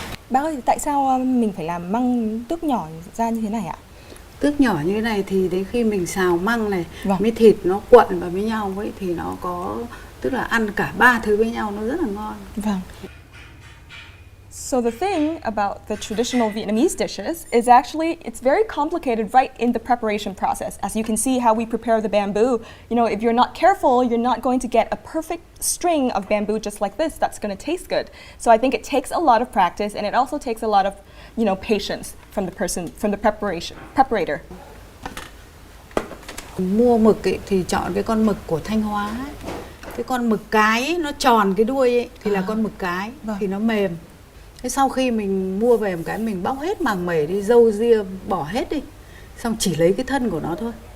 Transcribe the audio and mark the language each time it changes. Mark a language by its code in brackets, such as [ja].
[vi] Bác ơi, tại sao mình phải làm măng tước nhỏ ra như thế này ạ? Tước nhỏ như thế này thì đến khi mình xào măng này, Vâng. với thịt nó cuộn vào với nhau ấy, thì nó có, tức là ăn cả 3 thứ với nhau nó rất là ngon. Vâng. [en] So the thing about the traditional Vietnamese dishes is actually it's very complicated right in the preparation process. As you can see how we prepare the bamboo, you know, if you're not careful, you're not going to get a perfect string of bamboo just like this that's going to taste good. So I think it takes a lot of practice, and it also takes a lot of, you know, patience from the person, from the preparator. [vi] Mua mực ấy, thì chọn cái con mực của Thanh Hóa ấy. Cái con mực cái ấy, nó tròn cái đuôi ấy, thì là con mực cái. Vâng. Thì nó mềm. Thế sau khi mình mua về một cái, mình bóc hết màng mẩy đi, râu ria bỏ hết đi, xong chỉ lấy cái thân của nó thôi.